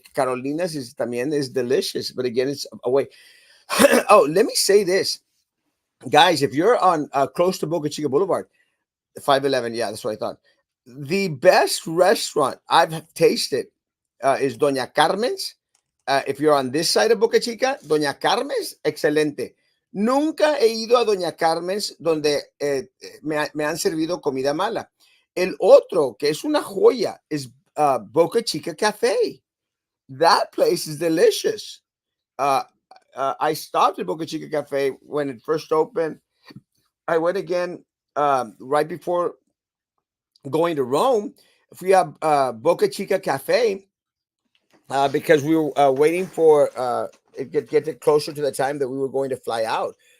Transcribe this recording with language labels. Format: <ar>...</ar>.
<en>Carolina's is también is delicious, but again, it's away. Oh, let me say this, guys. If you're on close to Boca Chica Boulevard, 511, yeah, that's what I thought. The best restaurant I've tasted is Doña Carmen's. If you're on this side of Boca Chica, Doña Carmen's, excelente.</en> <es>Nunca he ido a Doña Carmen's donde me han servido comida mala. El otro, que es una joya, is Boca Chica Cafe.</es> <en>That place is delicious. Uh, I stopped at Boca Chica Cafe when it first opened. I went again right before going to Rome. If we have Boca Chica Cafe, because we were waiting for it get closer to the time that we were going to fly out.</en>